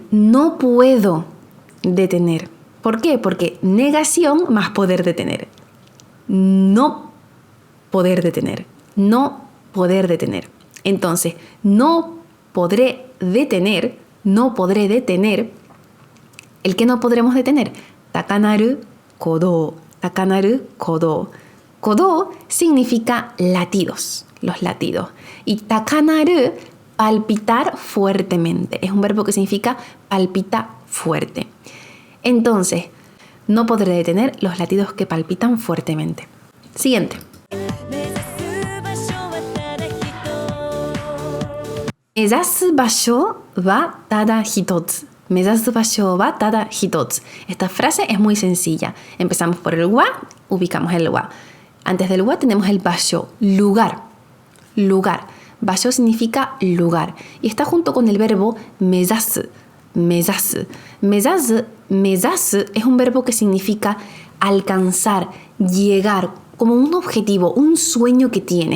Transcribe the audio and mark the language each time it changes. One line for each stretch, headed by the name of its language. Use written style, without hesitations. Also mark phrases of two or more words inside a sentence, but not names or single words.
Spanish: No puedo detener. ¿Por qué? Porque negación más poder detener. No poder detener. No poder detener. Entonces, no podré detener. ¿El que no podremos detener?
Japanese: 高鳴る鼓動。高鳴る鼓動.
Spanish: Kodo significa latidos, los latidos. Y takanaru, palpitar fuertemente. Es un verbo que significa palpita fuerte. Entonces, no podré detener los latidos que palpitan fuertemente. Siguiente.
Japanese: 目指す場所はただ一つ. 目指す場所はただ一つ.
Spanish: Esta frase es muy sencilla. Empezamos por el wa, ubicamos el wa. Antes del wa tenemos el basho, lugar. Lugar. Basho significa lugar. Y está junto con el verbo mezasu. Mezasu. Mezasu es un verbo que significa alcanzar, llegar, como un objetivo, un sueño que tienes.